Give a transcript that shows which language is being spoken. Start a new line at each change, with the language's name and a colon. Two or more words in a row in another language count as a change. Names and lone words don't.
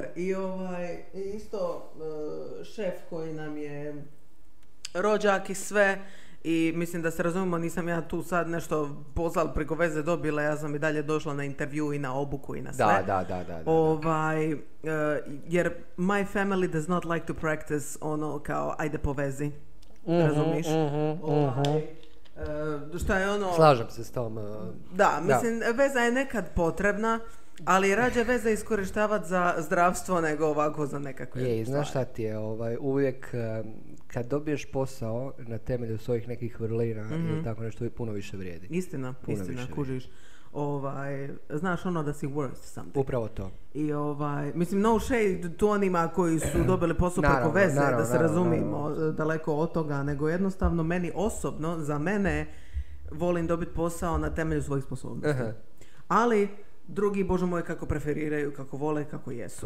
Croatian: I isto šef koji nam je rođak i sve, i mislim da se razumimo, nisam ja tu sad nešto poslala preko veze dobila, ja sam i dalje došla na intervju i na obuku i na sve. Da.
English: Jer my family does not like to practice
Croatian: kao ajde po vezi. Razumiš? Što je slažem se s tom. Da, mislim, veza je nekad potrebna, ali rađe veze iskorištavati za zdravstvo nego ovako za nekakve stvari. Znaš šta ti je, uvijek kad dobiješ posao na temelju svojih nekih vrlina ili tako nešto, puno više vrijedi. Istina, kužiš. Znaš da si
English: worth something.
Croatian: Upravo to. I mislim,
English: no shade
Croatian: to onima koji su dobili posao preko veze, da se razumijemo, daleko od toga, nego jednostavno meni osobno, za mene, volim dobiti posao na temelju svojih sposobnosti. Ali drugi, Bože moj, kako preferiraju, kako vole, kako jesu.